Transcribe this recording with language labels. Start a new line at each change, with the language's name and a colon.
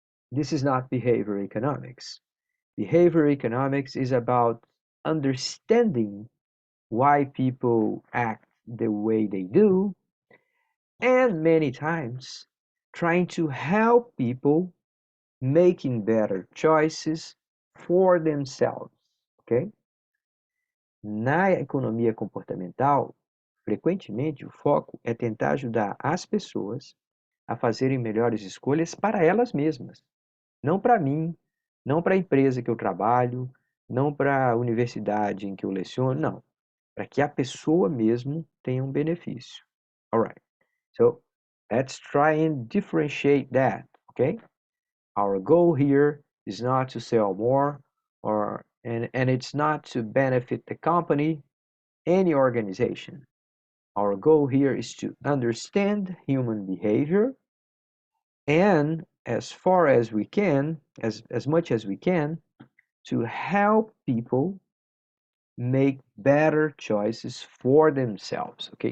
English: This is not behavior economics. Behavior economics is about understanding why people act the way they do, and many times trying to help people making better choices for themselves, ok?
Portuguese: Na economia comportamental, frequentemente o foco é tentar ajudar as pessoas a fazerem melhores escolhas para elas mesmas, não para mim, não para a empresa que eu trabalho, não para a universidade em que eu leciono, não, para que a pessoa mesmo tenha um benefício.
English: Alright, so let's try and differentiate that, okay? Our goal here is not to sell more and it's not to benefit the company, any organization. Our goal here is to understand human behavior and as far as we can, as much as we can, to help people make better choices for themselves, okay?